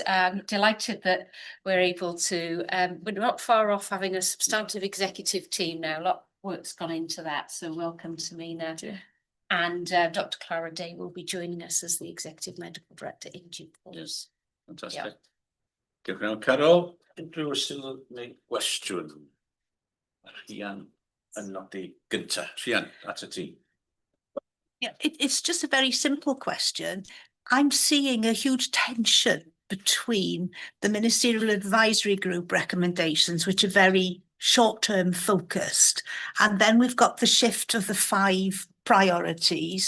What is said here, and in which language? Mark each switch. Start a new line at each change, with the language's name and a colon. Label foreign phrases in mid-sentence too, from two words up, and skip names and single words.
English: Delighted that we're able to, we're not far off having a substantive executive team now. A lot of work's gone into that. So welcome, Tamina. Yeah. And Dr. Clara Day will be joining us as the Executive Medical Director in due course. Yes. Fantastic. Yeah.
Welsh: Diolch yn fawr, Carol. Unrhyw sy'n neu gwestiwn? Rhian yn nodi gynta. Rhian, at y ti.
English: Yeah, it's just a very simple question. I'm seeing a huge tension between the Ministerial Advisory Group recommendations, which are very short-term focused, and then we've got the shift of the 5 priorities.